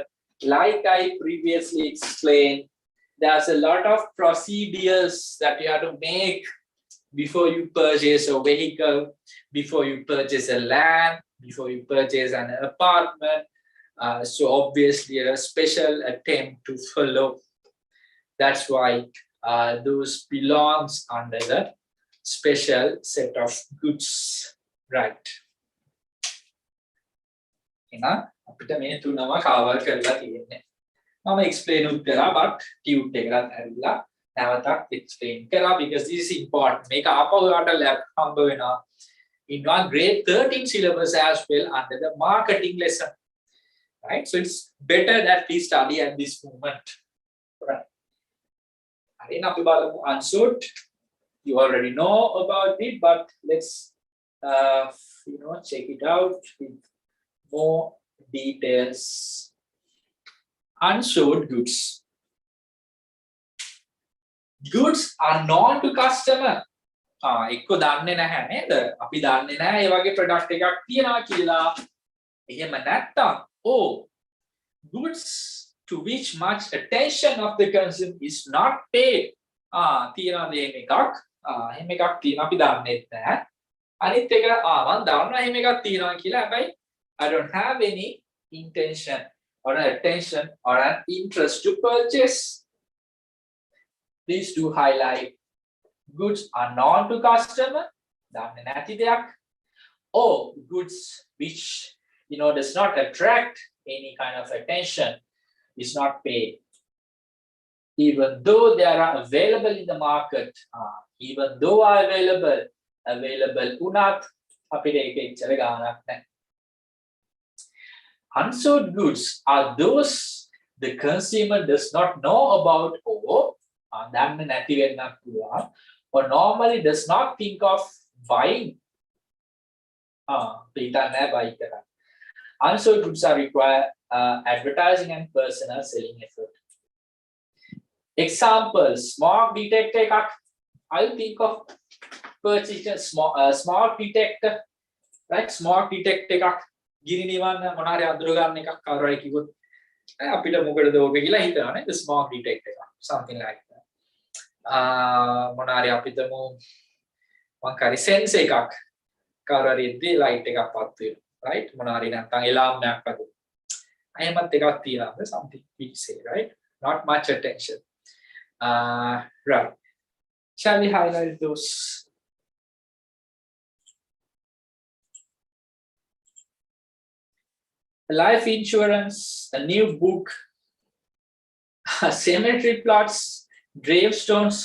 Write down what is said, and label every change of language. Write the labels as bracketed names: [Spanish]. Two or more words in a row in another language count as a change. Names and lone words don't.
[English] Like I previously explained, there's a lot of procedures that you have to make before you purchase a vehicle, before you purchase a land, before you purchase an apartment. So obviously a special attempt to follow. That's why those belongs under the special set of goods, right? [Sinhala] අපිට මේ තුනම කවර් කරලා තියෙන්නේ. මම explain කරා [English] but tute [Sinhala] එකකට ඇවිල්ලා නැවතත් explain කරා [English] because this is important. [Sinhala] මේක ආපහු ඔයාලට lab හම්බ වෙනවා [English] in one grade 13 syllabus as well under the marketing lesson. Right? So it's better that we study at this moment. Right. [Sinhala] හරි අපි බලමු answered. [English] You already know about it, but let's check it out with more details. Unsold goods. Goods are known to customer. [Sinhala] එක්ක දන්නේ නැහැ නේද? අපි දන්නේ නැහැ ඒ වගේ product එකක් තියනවා කියලා. [English] එහෙම නැත්තම් goods to which much attention of the consumer is not paid. [Sinhala] තියනවා දෙන එකක්. එහෙම එකක් තියෙනවා අපි දන්නේ නැහැ. අනිත් එක මම දන්නවා එහෙම එකක් තියෙනවා කියලා. හැබැයි [English] I don't have any intention or an attention or an interest to purchase. Please do highlight. Goods are known to customer. [Sinhala] දන්නේ නැති දෙයක්. [English] Or goods which does not attract any kind of attention is not paid. Even though they are available in the market, even though are available [Sinhala] උනත් අපිට ඒක එච්චර ගාණක් නැහැ. [English] Unsold goods are those the consumer does not know about [Sinhala] දන්නේ නැති වෙන්නත් පුළුවන් [English] or normally does not think of buying. [Sinhala] පිටන්නේ buy කරන්න. [English] Unsold goods are require advertising and personal selling effort. Examples: smoke detector එකක්. I'll think of purchasing smoke detector, right? Smoke detector [Sinhala] එකක් ගිනි නිවන්න මොනාරි අඳුර ගන්න එකක් කවුරුහරි කිව්වොත් අපිට මොකටද ඕක කියලා හිතනවා නේද? [English] smoke detector එකක්, something like that. [Sinhala] මොනාරි අපිටම මොකක්hari sense එකක් කවුරුහරි ඉද්දි light එකක් පත් වෙනවා, right? මොනාරි නැත්නම් alarm එකක් වගේ. එහෙමත් එකක් තියනවා, [English] something we say, right? Not much attention. Right. Shall we highlight those? Life insurance, a new book, cemetery plots, gravestones.